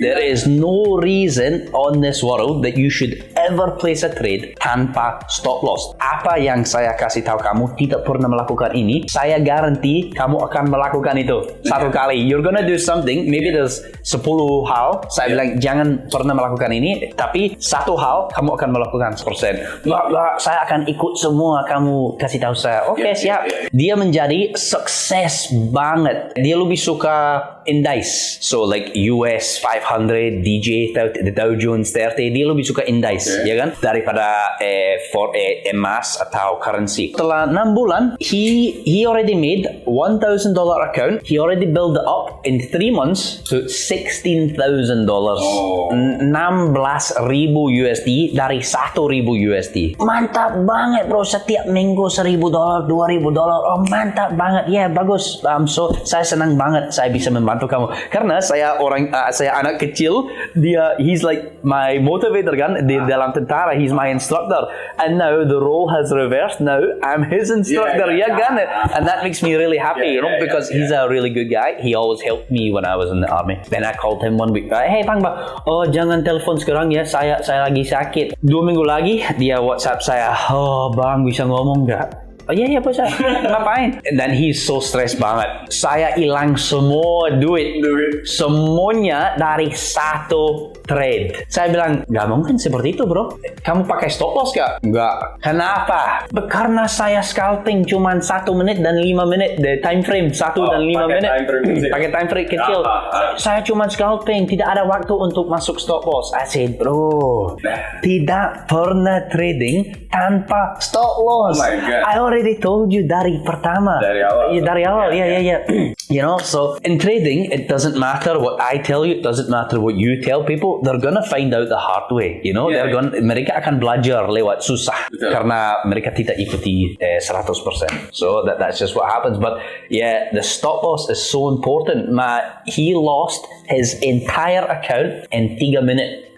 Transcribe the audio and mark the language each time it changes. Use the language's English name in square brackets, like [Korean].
[English] There is no reason on this world that you should ever place a trade tanpa stop loss. [Indonesian] Apa yang saya kasih tahu kamu tidak pernah melakukan ini, saya garanti kamu akan melakukan itu satu kali. [English] You're gonna do something, maybe there's 10 [Indonesian] hal, saya bilang jangan pernah melakukan ini, tapi satu hal kamu akan melakukan 100%. Saya akan ikut semua kamu kasih tahu saya. Siap. Dia menjadi sukses banget. Dia lebih suka indice, so like US 500, DJ, the Dow Jones 30. Dia lebih suka indice, ya kan, daripada emas atau currency. Setelah 6 bulan, [English] he already made $1,000 account. He already built it up in 3 months to $16,000. [Indonesian] 16,000 USD dari 1,000 USD. Mantap banget, bro. Setiap minggu $1,000, $2,000. Mantap banget. Bagus. So saya senang banget saya bisa membantu kamu, karena saya anak kecil. [English] He's like my motivator [Indonesian] kan di dalam tentara. [English] He's my instructor, and now the role has reversed. Now I'm his instructor, kan? And that makes me really happy, because he's a really good guy. He always helped me when I was in the army. Then I called him one week. [Indonesian] Hey bang, jangan telepon sekarang ya. Saya lagi sakit. 2 minggu lagi dia WhatsApp saya. Bang, bisa ngomong nggak? Iya bos, ngapain? [English] Dan he's so stressed banget. [Indonesian] Saya hilang semua duit. Semuanya dari satu trade. Saya bilang, gak mungkin seperti itu bro. Kamu pakai stop loss gak? Enggak. Kenapa? Karena saya scalping cuma 1 menit dan 5 menit. The time frame 1 dan 5 menit. Pakai time frame kecil. Saya cuma scalping. Tidak ada waktu untuk masuk stop loss. [English] I said, [Indonesian] bro, tidak pernah trading tanpa stop loss. [English] Oh my God. I already told you [Indonesian] dari pertama. Dari awal. [English] Yeah. You know, so in trading, it doesn't matter what I tell you. It doesn't matter what you tell people. They're gonna find out the hard way. You know, [Indonesian] mereka akan belajar lewat susah. Betul. Karena mereka tidak ikuti 100%. [English] So that's just what happens. But yeah, the stop loss is so important. He lost his entire account in 3 minutes.